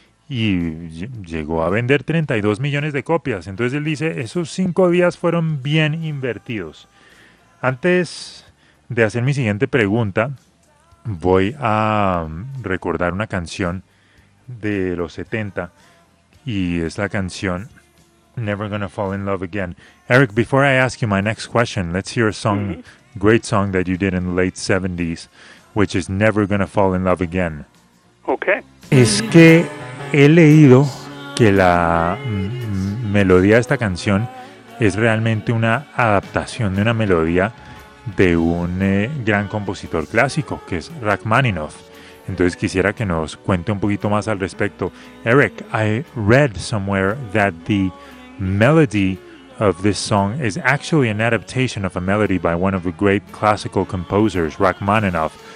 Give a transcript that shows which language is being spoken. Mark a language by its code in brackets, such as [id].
[es] Y llegó a vender 32 millones de copias. Entonces él dice, esos 5 días fueron bien invertidos. Antes de hacer mi siguiente pregunta, voy a recordar una canción de los 70. Y es la canción Never Gonna Fall in Love Again. [en] Eric, before I ask you my next question, let's hear a song, great song that you did in the late 70s, which is Never Gonna Fall in Love Again. Okay. [es] Es que he leído que la melodía de esta canción es realmente una adaptación de una melodía de un gran compositor clásico, que es Rachmaninoff. Entonces quisiera que nos cuente un poquito más al respecto. [en] Eric, I read somewhere that the melody of this song is actually an adaptation of a melody by one of the great classical composers, Rachmaninoff.